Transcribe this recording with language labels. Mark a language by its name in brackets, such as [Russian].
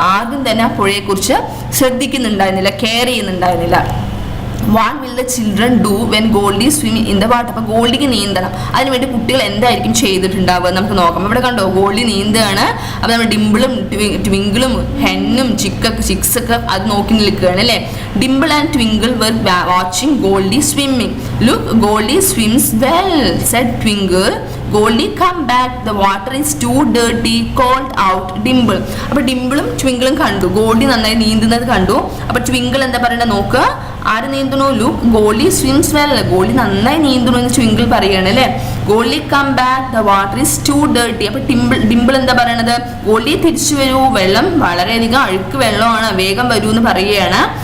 [Malayalam] ആദ്യം തന്നെ ആ പുഴയെക്കുറിച്ച് ശ്രദ്ധിക്കുന്നുണ്ടായിരുന്നില്ല, care ചെയ്യുന്നുണ്ടായിരുന്നില്ല. [English] What will the children do when Goldie swimming in the water. [Malayalam] അപ്പോൾ ഗോൾഡിക്ക് നീന്തണം, അതിനുവേണ്ടി കുട്ടികൾ എന്തായിരിക്കും ചെയ്തിട്ടുണ്ടാവുക നമുക്ക് നോക്കാം. ഇവിടെ കണ്ടോ, ഗോൾഡി നീന്തുകയാണ്. അപ്പോൾ നമ്മൾ ഡിംപിളും ട്വിങ്കിളും ഹെന്നും ചിക്സൊക്കെ അത് നോക്കി നിൽക്കുകയാണ് അല്ലേ. [English] Dimple and Twinkle were watching Goldie swimming. Look, Goldie swims well, said Twinkle. Goldie, come back, the water is too dirty, called out Dimple. [Malayalam] അപ്പോൾ ഡിംപിളും ട്വിങ്കിളും കണ്ടു, ഗോൾഡി നന്നായി നീന്തുന്നത് കണ്ടു. അപ്പോൾ ട്വിങ്കിൾ എന്താ പറയുന്നത് നോക്കുക, ആര് നീന്തണു, [English] look Goldie swims well, [Malayalam] ഗോൾഡി നന്നായി നീന്തണു എന്ന് ട്വിങ്കിൾ പറയുകയാണ് അല്ലേ. [English] Goldie come back, the water is too dirty. [Malayalam] അപ്പോൾ ഡിംപിൾ എന്താ പറയണത്, ഗോൾഡി തിരിച്ചു വരൂ, വെള്ളം വളരെയധികം അഴുക്ക് വെള്ളമാണ്, വേഗം വരൂ എന്ന് പറയുകയാണ്.